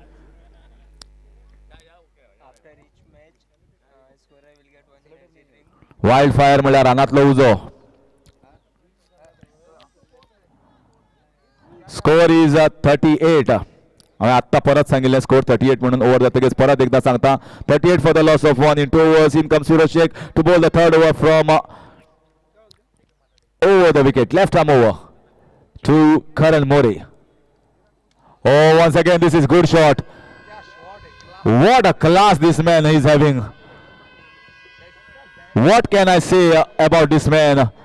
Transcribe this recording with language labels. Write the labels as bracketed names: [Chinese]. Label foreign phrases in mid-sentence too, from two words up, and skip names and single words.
[Konkani] वायल्डफायर म्हळ्यार रानांतलो उजो. [English] score is 38. [Konkani] आत्ता परत सांगिल्लें स्कोर 38 म्हणून ओवर जातकीच परत एकदा सांगता 38 [English] for the loss of 1 in 2 overs. in comes Firoz Shaikh to bowl the third over from over the wicket, left arm over to Karan More. Oh, once again this is good shot. What a class this man is having. What can I say about this man?